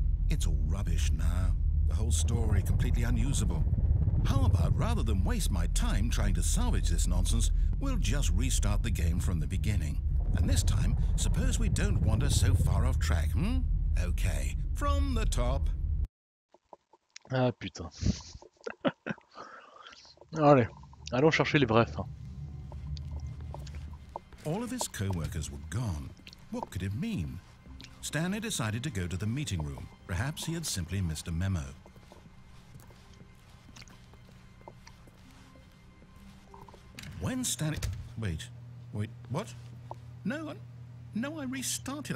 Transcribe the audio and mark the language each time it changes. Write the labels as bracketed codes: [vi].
[en] It's all rubbish now. The whole story completely unusable. How about, rather than waste my time trying to salvage this nonsense, we'll just restart the game from the beginning. And this time, suppose we don't wander so far off track, Okay, from the top. [fr] Ah putain. Allez, allons chercher les vrais fins. [en] All of his co-workers were gone. What could it mean? Stanley decided to go to the meeting room. Perhaps he had simply missed a memo. When Stanley... Wait, what? No, I restarted.